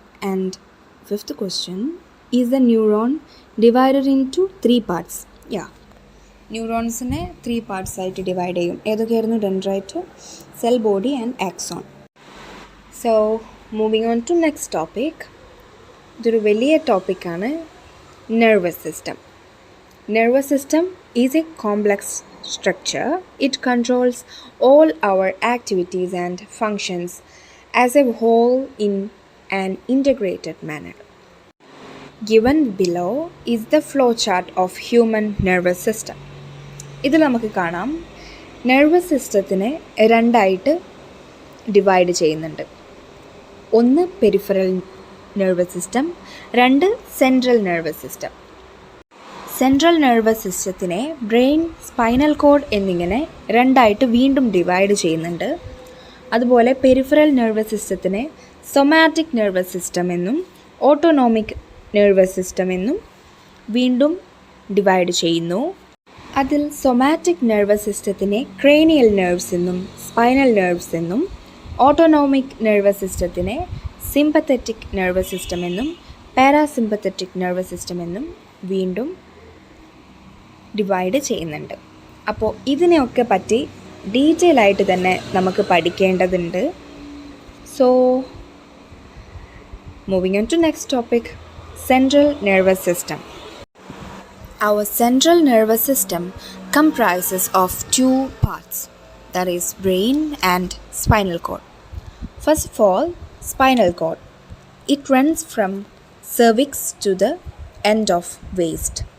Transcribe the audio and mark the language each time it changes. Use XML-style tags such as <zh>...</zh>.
<en>And fifth question, is the neuron divided into 3 parts?</en> <ml>Yeah, ന്യൂറോൺസിനെ 3 parts ആയിട്ട് divide ചെയ്യും. ഏതൊക്കെയായിരുന്നു?</ml> <en>Dendrite, cell body and axon. So moving on to next topic.</en> <ml>ഇതൊരു വലിയ ടോപ്പിക്കാണ്, nervous system.</ml> <en>Nervous system is a complex structure. It controls all our activities and functions as a whole in an integrated manner. Given below is the flowchart of human nervous system.</en> <ml>ഇതിൽ നമുക്ക് കാണാം nervous സിസ്റ്റത്തിനെ രണ്ടായിട്ട് divide ചെയ്യുന്നുണ്ട്. ഒന്ന് peripheral nervous system, രണ്ട് central nervous system. Central nervous സിസ്റ്റത്തിനെ brain, spinal cord എന്നിങ്ങനെ രണ്ടായിട്ട് വീണ്ടും ഡിവൈഡ് ചെയ്യുന്നുണ്ട്. അതുപോലെ peripheral nervous സിസ്റ്റത്തിനെ somatic nervous system എന്നും ഓട്ടോണോമിക് നെർവസ് സിസ്റ്റം എന്നും വീണ്ടും ഡിവൈഡ് ചെയ്യുന്നു. അതിൽ സൊമാറ്റിക് നെർവസ് സിസ്റ്റത്തിനെ ക്രേനിയൽ നെർവ്സ് എന്നും സ്പൈനൽ നെർവ്സ് എന്നും autonomic nervous സിസ്റ്റത്തിനെ sympathetic nervous system എന്നും പാരാസിമ്പത്തറ്റിക് നെർവസ് സിസ്റ്റം എന്നും വീണ്ടും ഡിവൈഡ് ചെയ്യുന്നുണ്ട്. അപ്പോൾ ഇതിനെയൊക്കെ പറ്റി ഡീറ്റെയിൽ ആയിട്ട് തന്നെ നമുക്ക് പഠിക്കേണ്ടതുണ്ട്.</ml> <en>So moving on to next topic, central nervous system. Our central nervous system comprises of 2 parts, that is brain and spinal cord. First of all, spinal cord. It runs from cervix to the end of waist.</en>